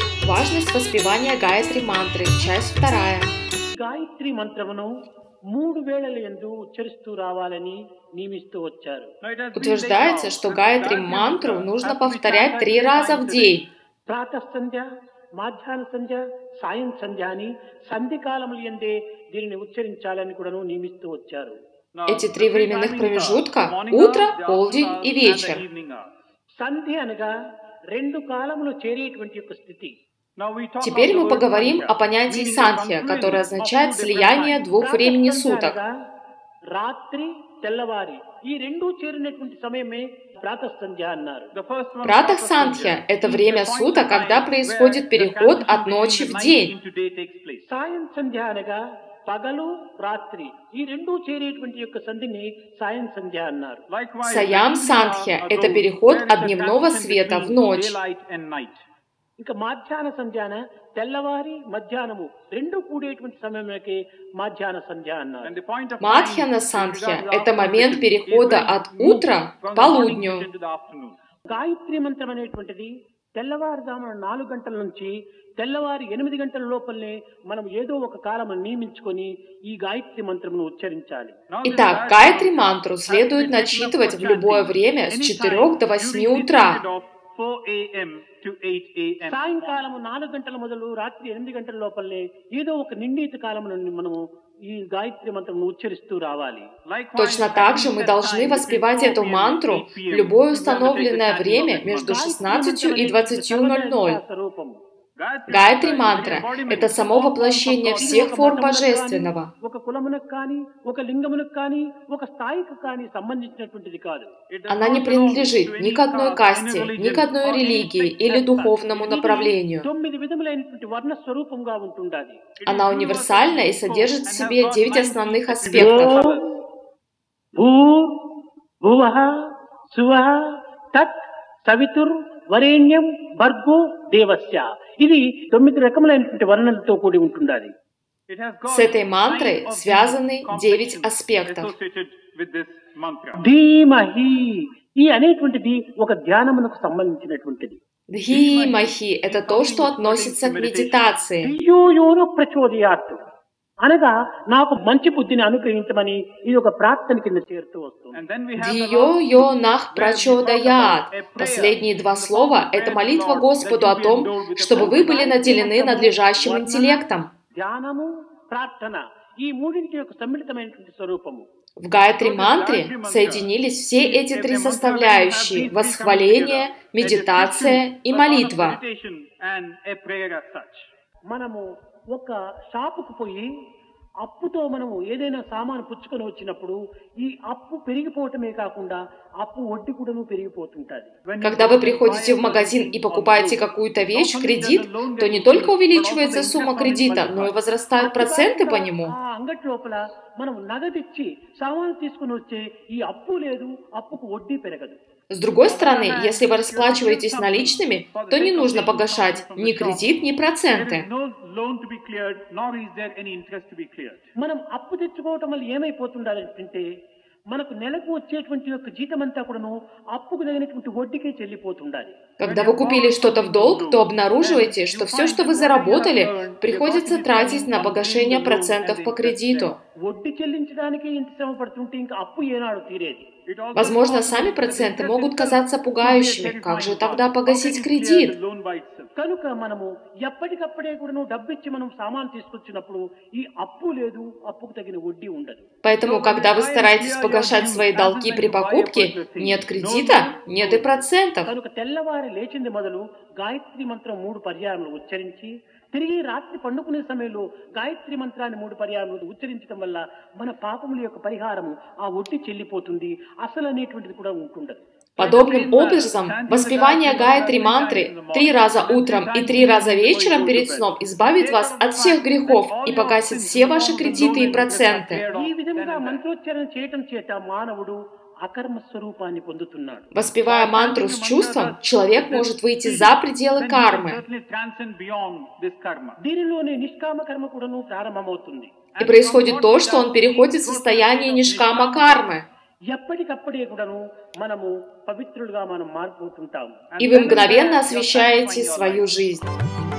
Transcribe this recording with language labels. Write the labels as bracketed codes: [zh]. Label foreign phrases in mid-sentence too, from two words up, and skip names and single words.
[ru] Важность воспевания Гайатри мантры. Часть 2. [te] గాయత్రి మంత్రమును 3 వేళల యందు ఉచ్చరిస్తూ రావాలని నియమిస్తూ వచ్చారు. [ru] Утверждается, что Гайатри мантру нужно повторять 3 раза в день. [te] ప్రాతః సంధ్య, మధ్యాహ్న సంధ్య, సాయం సంధ్య అని సంధి కాలముల యందే దీనిని ఉచ్చరించాలని కూడాను నియమిస్తూ వచ్చారు. [ru] Эти 3 временных промежутка – утро, полдень и вечер. [te] సంధి అనగా 2 కాలములు చేరేటువంటి యొక్క స్థితి. [ru] Теперь мы поговорим о понятии санхья, которое означает слияние 2 времени суток. [te] రాత్రి తెల్లవారి ఈ రెండు చేరినటువంటి సమయమే ప్రాతః సంధ్య అన్నారు. [ru] Пратах Сандхья – это время суток, когда происходит переход от ночи в день. [te] సాయం సంధ్య అనగా పగలు రాత్రి ఈ రెండు చేరేటువంటి యొక్క సంధిని సాయం సంధ్య అన్నారు. [ru] Саям Сандхья – это переход от дневного света в ночь. [te] ఇంకా మధ్యాహ్న సంధ్యాన తెల్లవారి మధ్యాహ్నము రెండు కూడేటువంటి సమయంలోకి మధ్యాహ్న సంధ్య అన్నారు. [ru] Мадхьяна Сандхья – это момент перехода от утра к полудню. [te] గాయత్రి మంత్రం అనేటువంటిది తెల్లవారుజామున 4 గంటల నుంచి తెల్లవారి 8 గంటల లోపలనే మనం ఏదో ఒక కాలము నియమించుకొని ఈ గాయత్రి మంత్రమును ఉచ్చరించాలి. [ru] Итак, Гайатри мантру следует начитывать в любое время с 4 до 8 утра. [te] సాయంకాలము 4 గంటల మొదలు రాత్రి 8 గంటల లోపలనే ఏదో ఒక నిర్ణీత కాలమును మనము ఈ గాయత్రి మంత్రమును ఉచ్చరిస్తూ రావాలి. [ru] Точно так же мы должны воспевать эту мантру в любое установленное время между 16 и 20:00. Гайатри мантра – это само воплощение всех форм Божественного. Она не принадлежит ни к одной касте, ни к одной религии или духовному направлению. Она универсальна и содержит в себе 9 основных аспектов. [sa] వరేణ్యం భర్గో దేవస్య [te] ఇది 9 రకములైనటువంటి వర్ణనలతో కూడి ఉంటుండాలి. [ru] С этой мантрой связаны 9 аспектов. [te] ధీమహి ఈ అనేటువంటిది ఒక ధ్యానమునకు సంబంధించినటువంటిది. [ru] Дхимахи – это то, что относится к медитации. [sa] యోయోను ప్రచోదయాత్ [te] అనగా నాకు మంచి బుద్ధిని అనుగ్రహించమని ఇది ఒక ప్రార్థన కింద చేరుతూ వస్తుంది. [sa] धियो यो नः प्रचोदयात्. [ru] Последние 2 слова – это молитва Господу о том, чтобы вы были наделены надлежащим интеллектом. [te] ధ్యానము ప్రార్థన ఈ మూడింటి యొక్క సమ్మిళితమైనటువంటి స్వరూపము. [ru] В Гайатри мантре соединились все эти 3 составляющие – восхваление, медитация и молитва. [te] మనము ఒక షాపుకు పోయి అప్పుతో మనము ఏదైనా సామాను పుచ్చుకొని వచ్చినప్పుడు ఈ అప్పు పెరిగిపోవటమే కాకుండా అప్పు వడ్డీ కూడాను పెరిగిపోతుంటది. [ru] Когда вы приходите в магазин и покупаете какую-то вещь в кредит, то не только увеличивается сумма кредита, но и возрастают проценты по нему. [te] అంగటి లోపల మనం నగదిచ్చి సామాను తీసుకొని వచ్చే ఈ అప్పు లేదు, అప్పుకు వడ్డీ పెరగదు. [ru] С другой стороны, если вы расплачиваетесь наличными, то не нужно погашать ни кредит, ни проценты. [te] మనం అప్పు తెచ్చుకోవటం వల్ల ఏమైపోతుండాలంటే మనకు నెలకు వచ్చేటువంటి యొక్క జీతమంతా కూడాను అప్పుకు తగినటువంటి వడ్డీకే చెల్లిపోతుండాలి. [ru] Когда вы купили что-то в долг, то обнаруживаете, что все, что вы заработали, приходится тратить на погашение процентов по кредиту. [te] వడ్డీ చెల్లించడానికి ఇంత శ్రమ పడుతుంటే ఇంకా అప్పు ఏనాడు తీరేది. [ru] Возможно, сами проценты могут казаться пугающими. Как же тогда погасить кредит? [te] కనుక మనము ఎప్పటికప్పుడే కూడాను డబ్బు ఇచ్చి మనం సామాను తీసుకొచ్చినప్పుడు ఈ అప్పు లేదు, అప్పుకు తగిన వడ్డీ ఉండదు. [ru] Поэтому, когда вы стараетесь погашать свои долги при покупке, нет кредита, нет и процентов. [te] కనుక తెల్లవారి లేచింది మొదలు గాయత్రి మంత్రం 3 పర్యాయములు ఉచ్చరించి తిరిగి రాత్రి పండుకునే సమయంలో గాయత్రి మంత్రాన్ని 3 పర్యాయములు ఉచ్చరించడం వల్ల మన పాపముల యొక్క పరిహారము ఆ వడ్డీ చెల్లిపోతుంది, అసలు అనేటువంటిది కూడా ఉంటుండదు. [ru] Подобным образом, воспевание Гайатри мантры 3 раза утром и 3 раза вечером перед сном избавит вас от всех грехов и погасит все ваши кредиты и проценты. [te] ఈ విధంగా మంత్రోచ్చారణ చేయటం చేత మానవుడు అకర్మ స్వరూపాన్ని పొందుతున్నాడు. [ru] Воспевая мантру с чувством, человек может выйти за пределы кармы. [te] దీనిలోనే నిష్కామ కర్మ కూడాను ప్రారంభమవుతుంది. [ru] И происходит то, что он переходит в состояние нишкама кармы. [te] ఎప్పటికప్పుడే కూడాను మనము పవిత్రులుగా మనం మారిపోతుంటాం. [ru] И вы мгновенно освещаете свою жизнь.